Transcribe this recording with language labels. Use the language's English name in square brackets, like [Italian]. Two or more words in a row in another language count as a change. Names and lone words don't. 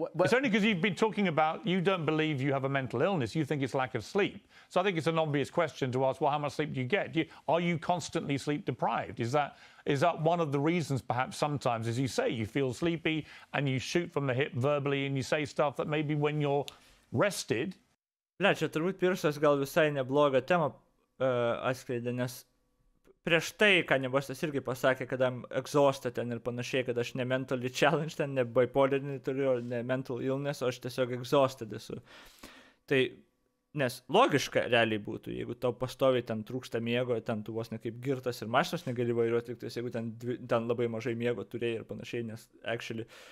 [English] it's only because you've been talking about you don't believe you have a mental illness. You think it's lack of sleep. So I think it's an obvious question to ask, well, how much sleep do you get? Are you constantly sleep deprived? Is that one of the reasons, perhaps sometimes, as you say, you feel sleepy and you shoot from the hip verbally and you say stuff that maybe when you're rested... [Lithuanian] Čia turbūt Piersas gal visai neblogą temą atskleidė, nes prieš tai Kanye Westas irgi pasakė, kad [English] I'm exhausted [Lithuanian] ten ir panašiai, kad aš ne [English] mentally challenged, [Lithuanian] ten ne bipolinį turiu, ne [English] mental illness, [Lithuanian] o aš tiesiog exhausted esu. Tai, nes logiška realiai būtų, jeigu tau pastoviai ten trūksta miego, ten tu vos ne kaip girtas ir mašinos negali vairuoti, liktais, jeigu ten labai mažai miego turėjai ir panašiai, nes actually...